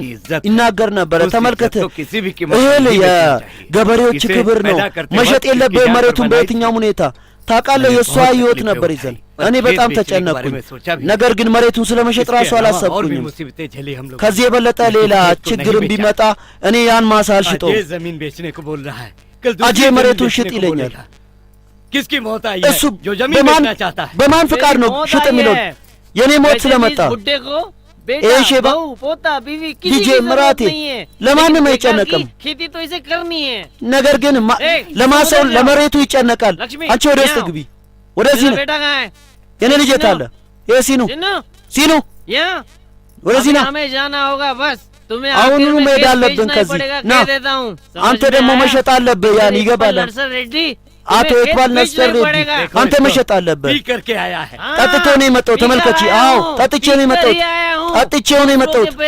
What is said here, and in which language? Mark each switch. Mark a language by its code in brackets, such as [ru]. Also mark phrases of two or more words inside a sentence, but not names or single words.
[am] ይናገር ነበረ። ተመልከት፣ እህል የገበሬዎች ክብር ነው፣ መሸጥ የለብህም መሬቱን በየትኛውም ሁኔታ። ታውቃለህ፣ የእሷ ህይወት ነበር ይዘን። እኔ በጣም ተጨነቅኩኝ። ነገር ግን መሬቱን ስለ መሸጥ ራሱ አላሰብኩኝም። ከዚህ የበለጠ ሌላ ችግርም ቢመጣ እኔ ያን ማሳ አልሽጠው። አጄ መሬቱን ሽጥ ይለኛል። እሱ በማን ፍቃድ ነው ሽጥ የሚለው? የእኔ ሞት ስለመጣ [hi] बेटा, बहू, पोता, बीवी, [am] ልጄ ምራቴ ለማንም አይጨነቅም። ነገር ግን ለማሰው ለመሬቱ ይጨነቃል። አንቺ ወደ ውስጥ ግቢ። ወደዚህ ነው። የኔ ልጅ የት አለ? ሲኑ ሲኑ ወደዚህ ና። አሁኑኑ መሄድ አለብን ከዚህ ና። አንተ ደግሞ መሸጥ አለብህ። ያን ይገባል። አቶ ኢክባል ነስር ሬዲ አንተ መሸጥ አለብህ። ጠጥቶ ነው የመጣው። ተመልከቺ። አዎ ጠጥቼ ነው የመጣው። ጠጥቼው ነው የመጣው።